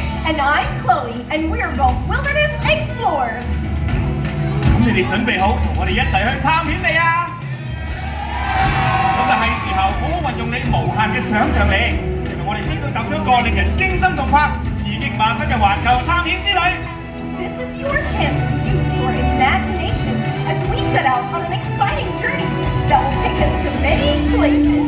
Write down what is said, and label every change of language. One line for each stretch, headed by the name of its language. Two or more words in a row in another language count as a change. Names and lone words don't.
English: And I'm Chloe, and we're both wilderness explorers.
Cantonese: 咁你哋準備好同我哋一齊去探險未啊？咁就係時候好好運用你無限嘅想像力，令到我哋即刻踏上一個令人驚心動魄、刺激萬分嘅環球探險之旅。
English: This is your chance to use your imagination as we set out on an exciting journey that will take us to many places.